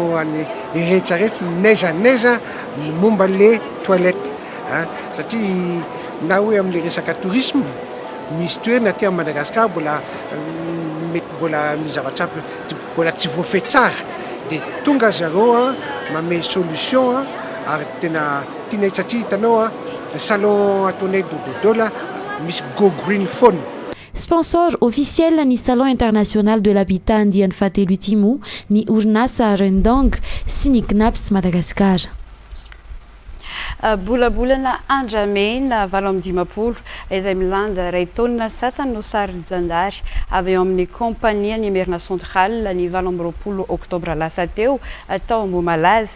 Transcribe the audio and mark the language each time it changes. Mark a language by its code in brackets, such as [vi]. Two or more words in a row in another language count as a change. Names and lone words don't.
[mg] ho an'ny rehetrarehetra naiza momba le toilette satria na hoe amin'le resaka tourisme misy toerana aty amin'ny Madagasikara mbola mizavatra mbola tsy voafehy tsara dia tonga zareo mame solution ary tena tianay satria hitanao salon ataonay dododola misy [en] go green [mg] phone. [fr] Sponsor officiel [mg] ny [fr] salon international de l'habitat [mg] andiany fahatelo ity moa ny orinasa Rendang sy ny Knaps Madagasikara. Bolabolana andramena 7 izay milanja ray taonina sasany no sary-janjary avy eo amin'ny kompania ny Merina Centrale ny 20 oktobra lasa teo tao Ambohimalaza.